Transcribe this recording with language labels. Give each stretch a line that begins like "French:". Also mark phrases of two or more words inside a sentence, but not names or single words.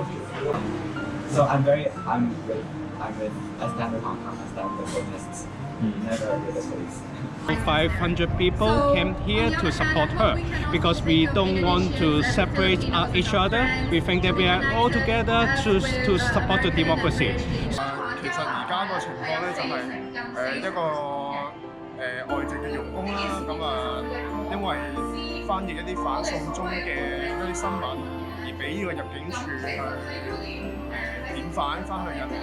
English: So I'm with I stand with Hong Kong, I stand with the protesters, never with the police. 500 people came here to support her because we don't want to separate each other. We think that we are all together to support the democracy.
Cantonese: 其實而家個情況咧就係一個外籍嘅傭工啦，因為翻譯一啲反送中嘅一啲新聞，而俾呢個入境處去遣返翻去印尼。